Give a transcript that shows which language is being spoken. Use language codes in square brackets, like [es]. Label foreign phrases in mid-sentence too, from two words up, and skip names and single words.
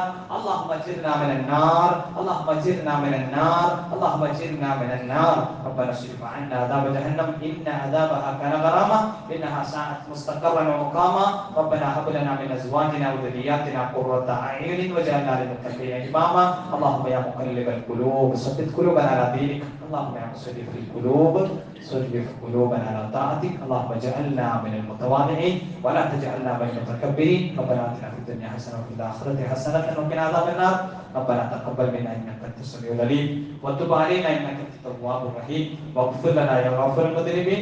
[ar] اللهم أجرنا من النار اللهم أجرنا من النار اللهم أجرنا من النار. ربنا اصرف عنا عذاب جهنم إن عذابها كان غراما إنها ساءت مستقرا ومقاما. ربنا هب لنا من أزواجنا وذرياتنا قرة أعين واجعلنا للمتقين إماما. اللهم يا مقلب القلوب ثبت قلوبنا على دينك. اللهم يا مصرف القلوب صرف قلوبنا على طاعتك. اللهم اجعلنا من المتواضعين ولا تجعلنا من المتكبرين. ربنا اتنا في الدنيا حسنه وفي الاخره حسنه وقنا عذاب النار. ربنا تقبل منا انك انت السميع العليم وتب علينا انك انت التواب الرحيم واغفر لنا يا غافر المذنبين.